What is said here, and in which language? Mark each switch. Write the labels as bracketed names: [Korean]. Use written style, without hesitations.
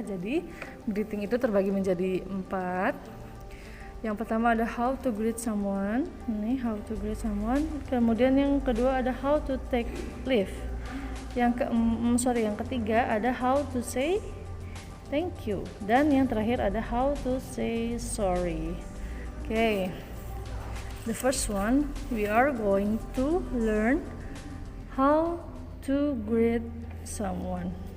[Indonesian] Jadi greeting itu terbagi menjadi 4. Yang pertama ada [English] how to greet someone. [Indonesian] Ini [English] how to greet someone. [Indonesian] Kemudian yang kedua ada [English] how to take leave. [Indonesian] Yang ketiga ada [English] how to say thank you. [Indonesian] Dan yang terakhir ada [English] how to say sorry. Okay. The first one, we are going to learn how to greet someone.